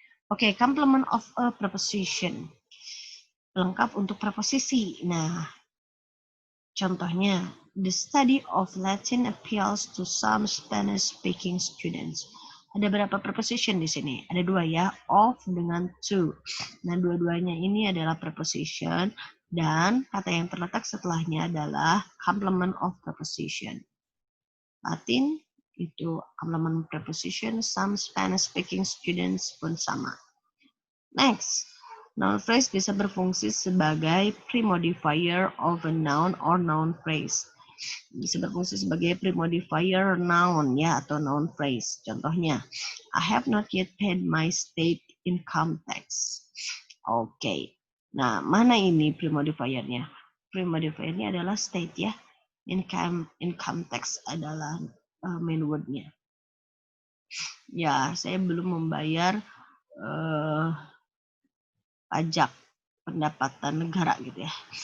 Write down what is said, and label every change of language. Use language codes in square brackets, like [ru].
[id] Oke, complement of a preposition. Pelengkap untuk preposisi. [en] Nah, contohnya, the study of Latin appeals to some Spanish-speaking students. [id] Ada berapa preposition di sini? Ada dua ya, of dengan to. Nah, dua-duanya ini adalah preposition dan kata yang terletak setelahnya adalah complement of preposition. Latin itu complement preposition, [en] some Spanish-speaking students [id] pun sama. [en] Next, noun phrase [id] bisa berfungsi sebagai [en] premodifier of a noun or noun phrase. [id] Bisa berfungsi sebagai premodifier noun ya atau noun phrase. [en] Contohnya, I have not yet paid my state income tax. Oke. [id] Nah, mana ini premodifiernya? Premodifiernya adalah state ya. Income tax adalah main wordnya. Ya, saya belum membayar pajak pendapatan negara gitu ya.